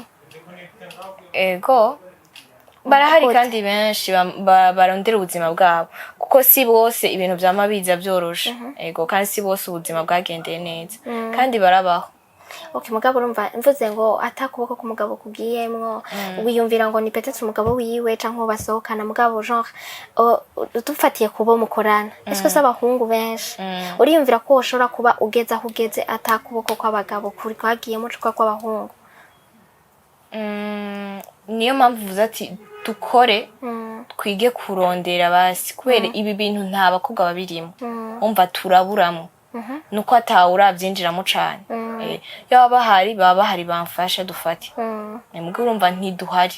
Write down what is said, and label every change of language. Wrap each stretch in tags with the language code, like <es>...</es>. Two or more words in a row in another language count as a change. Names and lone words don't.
<rn>ego barahari kandi benshi barondera ubuzima bwabo kuko si bose ibintu vyama biza vyoroshe ego kandi si bose ubuzima bwagendeye neza kandi barabaho okay mugabo urumva mvuze ngo atakuboko k'umugabo kugiyemwo wiyumvira ngo ni peut-être umugabo wiwe canke basohokana mugabo genre dufatiye kubo mukorana</rn> <fr>est-ce que</fr> <rn>abahungu benshi uriyumvira ko ushobora kuba ugeze aho ugeze atakuboko kw'abagabo kuri kwagiyemo cukwa kw'abahungu niyo mpamvu uvuze ati dukore twige kurondera basi kubera ibi bintu nta bakobwa babirimo umva turaburamo nuko atawura byinjiramo cane yaba bahari bamfasha dufate mugabo urumva ntiduhari</rn>